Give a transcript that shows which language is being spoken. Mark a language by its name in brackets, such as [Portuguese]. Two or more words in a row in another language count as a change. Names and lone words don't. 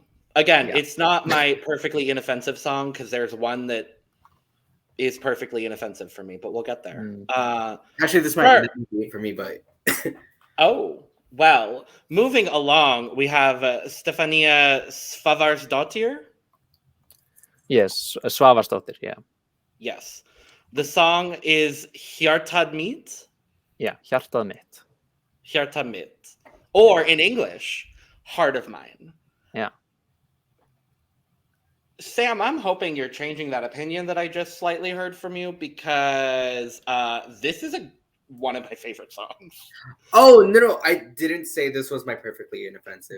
[English] Again, it's not my perfectly inoffensive song, because there's one that is perfectly inoffensive for me, but we'll get there. Actually, this might be it for me, but oh, well, moving along, we have Stefanía Svavarsdóttir. Yes, Svavarsdóttir, yeah. Yes. The song is Hjartað mitt. Yeah, Hjartað mitt. Hjartað mitt. Or in English, Heart of Mine. Yeah. Sam, I'm hoping you're changing that opinion that I just slightly heard from you, because this is one of my favorite songs. Oh, no, I didn't say this was my perfectly inoffensive.